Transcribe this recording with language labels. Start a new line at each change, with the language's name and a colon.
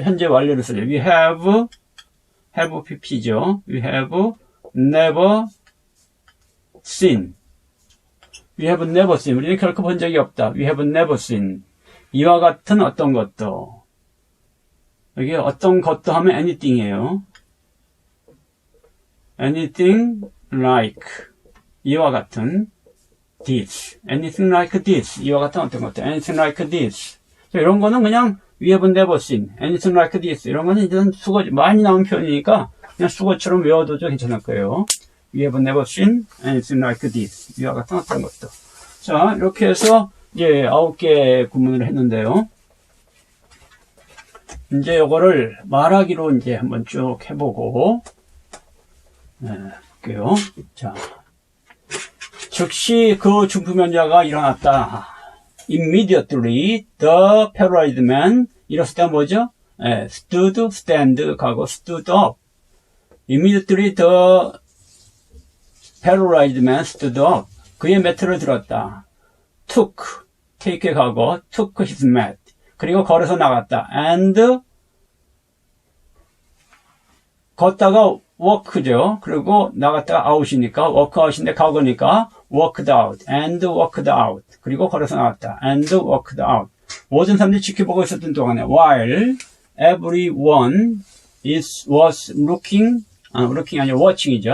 Korean: 현재 완료를 써줘요. We have pp죠.
English: We have never seen. We have never seen.
Korean: 우리는 결코 본 적이 없다.
English: We have never seen.
Korean: 이와 같은 어떤 것도. 여기 어떤 것도 하면 anything이에요.
English: anything like
Korean: 이와 같은
English: this. anything like this.
Korean: 이와 같은 어떤 것도.
English: anything like this.
Korean: 이런 거는 그냥
English: we have never seen. anything like this.
Korean: 이런 거는 이제 수거, 많이 나온 표현이니까 그냥 수거처럼 외워도 괜찮을 거예요.
English: We have never seen anything like this.
Korean: 이와 같은 어떤 것도. 자, 이렇게 해서 이제 9개 구문을 했는데요. 이제 요거를 말하기로 이제 한번 쭉 해보고, 볼게요. 자. 즉시 그 중풍변자가 일어났다.
English: Immediately the paralyzed man.
Korean: 이랬을 때 뭐죠?
English: stood, stand 가고 stood up. Immediately the paralyzed man stood up.
Korean: 그의 매트를 들었다.
English: took, take 가고 took his mat.
Korean: 그리고 걸어서 나갔다. and 걷다가 walk죠. 그리고 나갔다가 out이니까 walk out인데 과거니까 walked out.
English: and walked out.
Korean: 그리고 걸어서 나갔다.
English: and walked out.
Korean: 모든 사람들이 지켜보고 있었던 동안에
English: while everyone was looking
Korean: 아니라 watching이죠.